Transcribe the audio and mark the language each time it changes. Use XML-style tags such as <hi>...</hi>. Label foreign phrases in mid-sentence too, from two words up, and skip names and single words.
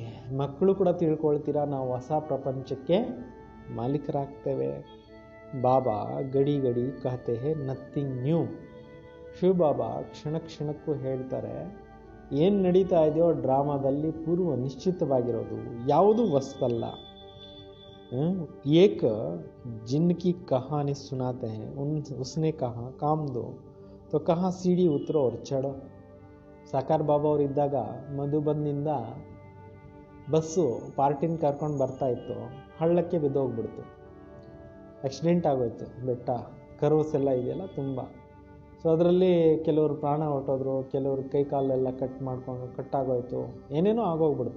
<kn>ಮಕ್ಕಳು ಕೂಡ ತಿಳ್ಕೊಳ್ತೀರಾ, ನಾವು ಹೊಸ ಪ್ರಪಂಚಕ್ಕೆ ಮಾಲೀಕರಾಗ್ತೇವೆ.</kn> <hi>बाबा घड़ी घड़ी कहते हैं</hi> <en>nothing new.</en> <kn>ಶಿವ ಬಾಬಾ ಕ್ಷಣ ಕ್ಷಣಕ್ಕೂ ಹೇಳ್ತಾರೆ, ಏನು ನಡೀತಾ ಇದೆಯೋ ಡ್ರಾಮಾದಲ್ಲಿ ಪೂರ್ವ ನಿಶ್ಚಿತವಾಗಿರೋದು ಯಾವುದೂ ಹೊಸದಲ್ಲ.</kn> <hi>एक जिनकी कहानी सुनाते हैं, उसने कहा काम दो तो कहाँ सीढ़ी उतरो और चढ़ो.</hi> <kn>ಸಾಕಾರ ಬಾಬಾ ಅವರು ಇದ್ದಾಗ ಮಧುಬನ್ನಿಂದ ಬಸ್ಸು ಪಾರ್ಟಿನ ಕರ್ಕೊಂಡು ಬರ್ತಾ ಇತ್ತು, ಹಳ್ಳಕ್ಕೆ ಬಿದ್ದೋಗ್ಬಿಡ್ತು, ಆಕ್ಸಿಡೆಂಟ್ ಆಗೋಯ್ತು. ಬೆಟ್ಟ ಕರ್ವ್ಸ್ ಎಲ್ಲ ಇದೆಯಲ್ಲ ತುಂಬ, ಸೊ ಅದರಲ್ಲಿ ಕೆಲವರು ಪ್ರಾಣ ಹೊರಟೋದ್ರು, ಕೆಲವರು ಕೈ ಕಾಲೆಲ್ಲ ಕಟ್ಟಾಗೋಯ್ತು, ಏನೇನೋ ಆಗೋಗ್ಬಿಡ್ತು.</kn>